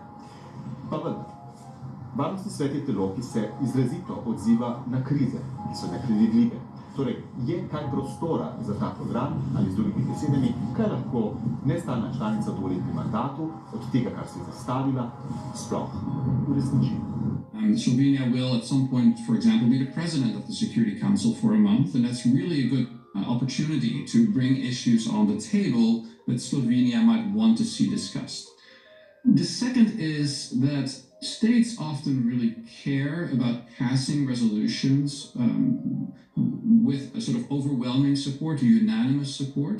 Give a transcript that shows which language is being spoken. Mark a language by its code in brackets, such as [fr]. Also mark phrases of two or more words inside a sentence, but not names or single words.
[sl] Pa vendar, Varnostni svet je telo, ki se izrazito odziva na krize, ki so nepredvidljive. Torej, je kaj prostora za ta program ali z drugimi besedami, kaj lahko nestalna članica v dvoletnem mandatu od tega, kar se je zastavila, sploh uresniči. [en] Slovenia will at some point, for example, be the president of the Security Council for a month, and that's really a good opportunity to bring issues on the table that Slovenia might want to see discussed. The second is that states often really care about passing resolutions with a sort of overwhelming support or unanimous support.